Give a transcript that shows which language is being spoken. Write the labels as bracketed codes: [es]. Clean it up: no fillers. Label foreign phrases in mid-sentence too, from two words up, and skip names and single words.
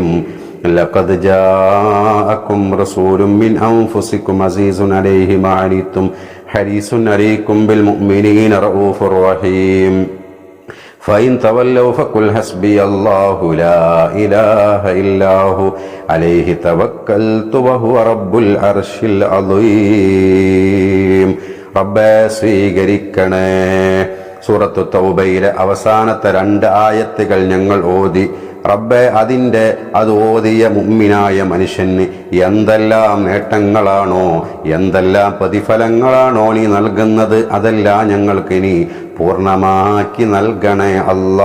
[ar] لقد جاءكم رسول من أنفسكم عزيز عليه ما عنتم حريص عليكم بالمؤمنين رؤوف رحيم فإن تولوا فقل حسبي الله لا إله إلا هو عليه توكلت وهو رب العرش العظيم. [ml] റബ്ബേ സ്വീകരിക്കണേ. സൂറത്തു തൗബയിലെ അവസാനത്തെ 2 ആയത്തുകൾ ഞങ്ങൾ ഓതി. റബ്ബേ, അത് ഓതിയ മുഅ്മിനായ മനുഷ്യന് എന്തെല്ലാം നേട്ടങ്ങളാണോ, എന്തെല്ലാം പ്രതിഫലങ്ങളാണോ നീ നൽകുന്നത്, അതെല്ലാം ഞങ്ങൾക്കിനി പൂർണ്ണമാക്കി നൽകണേ അല്ലാ.